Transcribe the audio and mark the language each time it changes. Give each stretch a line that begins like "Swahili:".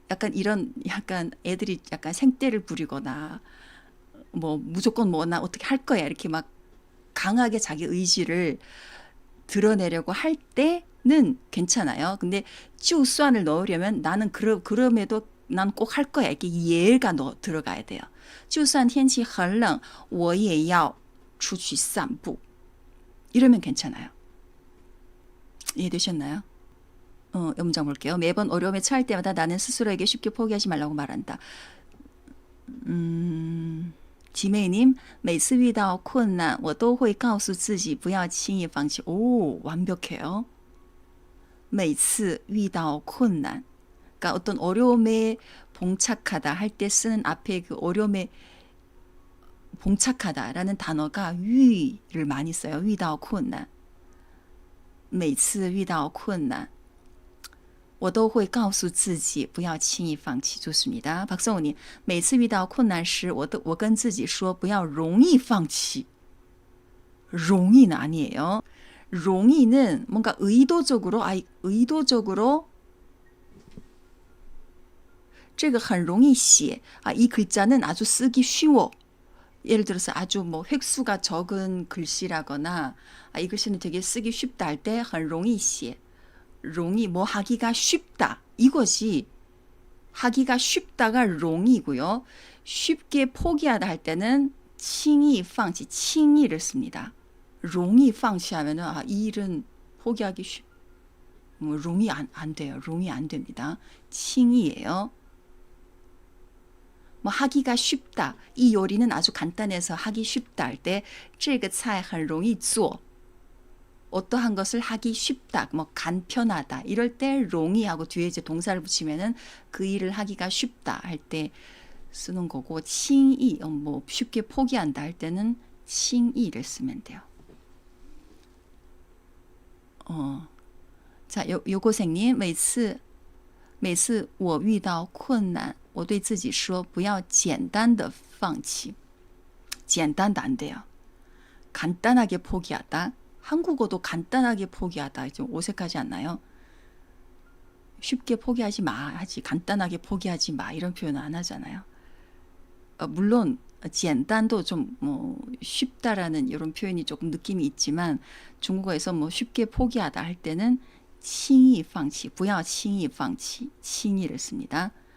Korean: 약간 이런 약간 애들이 약간 생떼를 부리거나 뭐 무조건 뭐 나 어떻게 할 거야 이렇게 막 강하게 자기 의지를 드러내려고 할 때는 괜찮아요. 근데 就算을 넣으려면 나는 그럼에도 난 꼭 할 거야. 이렇게 예가 들어가야 돼요.
Chinese: 就算天气很冷我也要出去散步
Korean: 이러면 괜찮아요. 이해되셨나요? 문장 볼게요. 매번 어려움에 처할 때마다 나는 스스로에게 쉽게 포기하지 말라고 말한다.
Chinese: 지메이님, 每次遇到困难我都会告诉自己不要轻易放弃.
Korean: 오, 완벽해요.
Chinese: 每次遇到困难
Korean: 그러니까 어떤 어려움에 봉착하다 할 때 쓰는 앞에 그 어려움에 봉착하다라는 단어가 위를 많이 써요.
Chinese: 遇到困难每次遇到困难我都会告诉自己不要轻易放弃.
Korean: 좋습니다.
Chinese: 박성우님, 每次遇到困难时我跟自己说不要容易放弃.
Korean: 容易는 아니에요. 容易는 뭔가 의도적으로
Chinese: 这个很容易写.
Korean: 이 글자는 아주 쓰기 쉬워. 예를 들어서 아주 뭐 획수가 적은 글씨라거나 이 글씨는 되게 쓰기 쉽다 할 때
Chinese: 很容易写.
Korean: 容易 뭐 하기가 쉽다. 이것이 하기가 쉽다가 容易고요. 쉽게 포기하다 할 때는
Chinese: 轻易放弃,
Korean: 轻易를 씁니다.
Chinese: 容易放弃
Korean: 하면은 이 일은 포기하기 뭐 容易 안 돼요. 容易 안 됩니다. 轻易예요. 뭐 하기가 쉽다. 이 요리는 아주 간단해서 하기 쉽다 할 때
Chinese: 这个菜很容易做.
Korean: 어떠한 것을 하기 쉽다, 뭐 간편하다 이럴 때 容易 하고 뒤에 이제 동사를 붙이면은 그 일을 하기가 쉽다 할 때 쓰는 거고 轻易 뭐 쉽게 포기한다 할 때는 轻易를 쓰면 돼요.
Chinese: 자, 요고생님 每次我遇到困难我对自己说不要简单的放弃 简单
Korean: 도 안 돼요. 간단하게 포기하다. 한국어도 간단하게 포기하다 좀 어색하지 않나요? 쉽게 포기하지 마 하지 간단하게 포기하지 마 이런 표현 안 하잖아요. 물론 简单도 좀 뭐 쉽다라는 이런 표현이 조금 느낌이 있지만 중국어에서 뭐 쉽게 포기하다 할 때는
Chinese: 轻易放弃不要轻易放弃
Korean: 轻易를 씁니다.